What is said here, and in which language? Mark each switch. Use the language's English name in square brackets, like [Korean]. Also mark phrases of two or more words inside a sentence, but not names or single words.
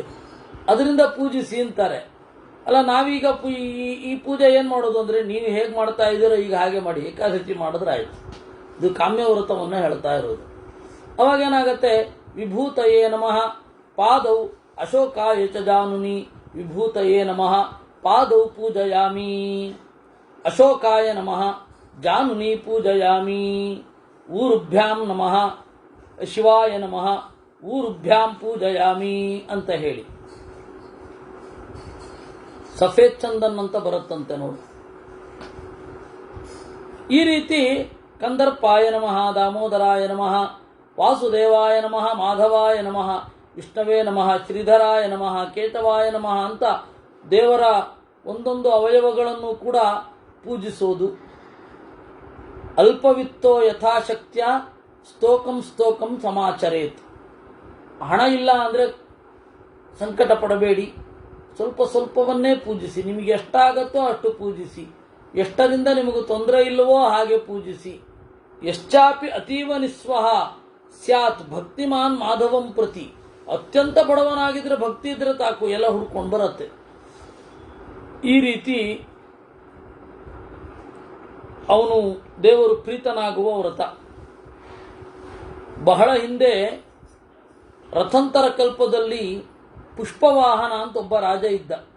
[Kannada] ಅದರಿಂದ ಪೂಜಿಸಿ ಅಂತಾರೆ. ಅಲ್ಲ, ನಾವೀಗ ಈ ಪೂಜೆ ಏನು ಮಾಡೋದು ಅಂದರೆ, ನೀವು ಹೇಗೆ ಮಾಡ್ತಾ ಇದ್ದೀರೋ ಈಗ ಹಾಗೆ ಮಾಡಿ, ಏಕಾದಶಿ ಮಾಡಿದ್ರೆ ಆಯಿತು. ಇದು ಕಾಮ್ಯ ವ್ರತವನ್ನು ಹೇಳ್ತಾ ಇರೋದು. ಅವಾಗೇನಾಗತ್ತೆ, [Sanskrit] ವಿಭೂತಯೇ ನಮಃ ಪಾದೌ ಅಶೋಕಾಯ ಚ ಜಾನುನಿ ವಿಭೂತಯೇ ನಮಃ ಪಾದೌ ಪೂಜಯಾಮಿ ಅಶೋಕಾಯ ನಮಃ ಜಾನುನಿ ಪೂಜಯಾಮಿ ಊರುಭ್ಯಾಂ ನಮಃ ಶಿವಾಯ ನಮಃ ಊರುಭ್ಯಾಂ ಪೂಜಯಾಮಿ [Kannada] ಅಂತ ಹೇಳಿ. [Hindi] सफ़ेद चंदन [Kannada] ಅಂತ ಬರುತ್ತಂತೆ ನೋಡಿ. ಈ ರೀತಿ [Sanskrit] ಕಂದರ್ಪಾಯ ನಮಃ ದಾಮೋದರಾಯ ನಮಃ ವಾಸುದೇವಾಯ ನಮಃ ಮಾಧವಾಯ ನಮಃ ವಿಷ್ಣವೇ ನಮಃ ಶ್ರೀಧರಾಯ ನಮಃ ಕೇತವಾಯ ನಮಃ [Kannada] ಅಂತ ದೇವರ ಒಂದೊಂದು ಅವಯವಗಳನ್ನು ಕೂಡ ಪೂಜಿಸೋದು. [Sanskrit] ಅಲ್ಪವಿತ್ತೋ ಯಥಾಶಕ್ತಿಯ ಸ್ತೋಕಂ ಸಮಾಚರೇತ್. [Kannada] ಹಣ ಇಲ್ಲ ಅಂದರೆ ಸಂಕಟ ಪಡಬೇಡಿ, ಸ್ವಲ್ಪವನ್ನೇ ಪೂಜಿಸಿ. ನಿಮಗೆ ಎಷ್ಟಾಗತ್ತೋ ಅಷ್ಟು ಪೂಜಿಸಿ, ಎಷ್ಟರಿಂದ ನಿಮಗೆ ತೊಂದರೆ ಇಲ್ಲವೋ ಹಾಗೆ ಪೂಜಿಸಿ. [Sanskrit] ಯಶ್ಚಾಪಿ ಅತೀವ ನಿಸ್ವಹ ಸ್ಯಾತ್ ಭಕ್ತಿಮಾನ್ ಮಾಧವಂ ಪ್ರತಿ. [Kannada] ಅತ್ಯಂತ ಬಡವನಾಗಿದ್ರೆ ಭಕ್ತಿ ಇದ್ರೆ ತಾಕು, ಎಲ್ಲ ಹುಡ್ಕೊಂಡು ಬರುತ್ತೆ. ಈ ರೀತಿ ಅವನು ದೇವರು ಪ್ರೀತನಾಗುವ ವ್ರತ. ಬಹಳ ಹಿಂದೆ ರಥಂತರ ಕಲ್ಪದಲ್ಲಿ ಪುಷ್ಪವಾಹನ ಅಂತ ಒಬ್ಬ ರಾಜ ಇದ್ದ.